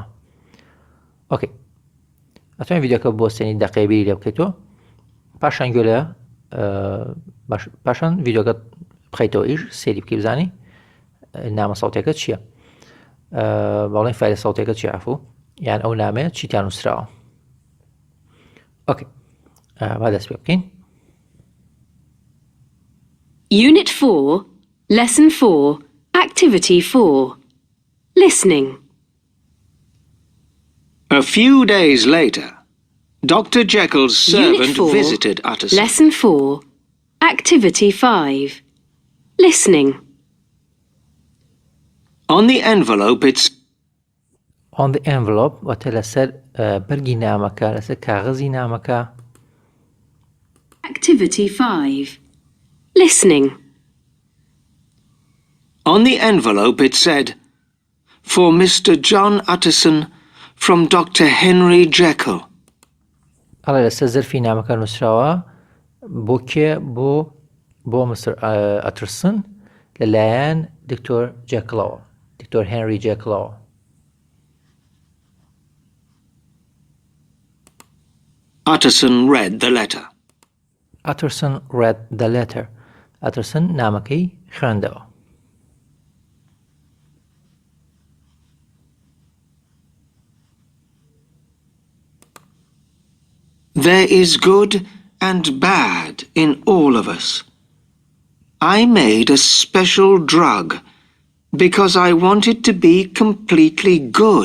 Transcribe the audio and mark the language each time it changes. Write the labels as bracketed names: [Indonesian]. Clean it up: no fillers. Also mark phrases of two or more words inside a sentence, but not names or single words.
[Central Kurdish] ئۆکەی ئەتوانین ڤیدیۆکە بۆستێنی دەقەیە بیری لێ بکەیتەوە، پاشان گوێ لە پاشان ڤیدیۆکە بخەیتەوە ئیش سێری بکەی بزانی نامە سەوتێکە چییە، بەڵێن فایلە سەوتێکە چی عەفو یان ئەو نامەیە چیتیان نووسراوە. ئۆکەی با دەست پێ بکەین. [English] Unit 4, Lesson 4, Activity 4. Listening. A few days later, Dr. Jekyll's servant Unit 4, visited Utterson. Lesson 4, Activity 5. Listening. On the envelope it's on the envelope [Central Kurdish] واتە لەسەر بەرگی نامەکە، لەسەر کاغەزی نامەکە [English] Activity 5. Listening. On the envelope it said, "For Mr. John Utterson from Dr. Henry Jekyll." [Central Kurdish] ئەڵێ لەسەر زەرفی نامەکە نووسراوە بۆ کێ بۆ مستر ئەترسن لەلایەن دکتۆر جێکڵەوە دکتۆر هێنری جێکڵەوە. [English] Utterson read the letter. Utterson read the letter. [Central Kurdish] Utterson نامەکەی خوێندەوە. [English] There is good and bad in all of us. I made a special drug because I wanted to be completely good.